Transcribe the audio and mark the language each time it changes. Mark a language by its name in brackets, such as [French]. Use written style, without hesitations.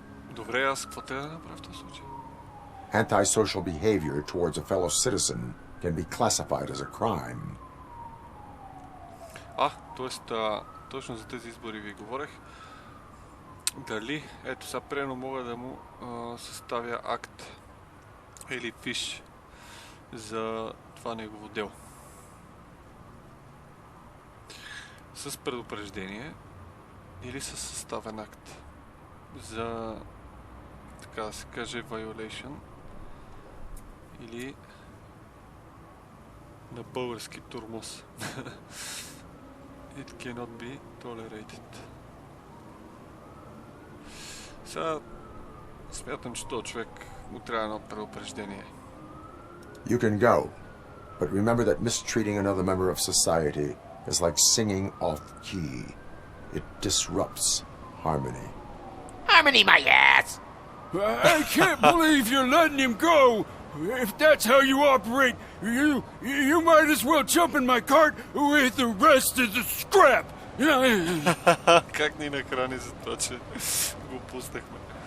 [Bulgarian] Добре, аз какво трябва да направя в този случай? [English] Antisocial behavior towards a fellow citizen can be classified as a crime. [Bulgarian] Т.е. точно за тези избори ви говорех. Дали, ето сега примерно мога да му съставя акт или фиш за това негово дело. С предупреждение или с съставен акт за, така да се каже, violation или на български турмоз. [English] It cannot be tolerated. [Bulgarian] Сега смятам, че този човек му трябва едно предупреждение. [English] You can go, but remember that mistreating another member of society is like singing off key. It disrupts harmony. Harmony my ass! I can't believe you're letting him go! If that's how you operate, you might as well jump in my cart with the rest of the scrap! [Bulgarian] Как ни нахрани за това, че го пуснахме?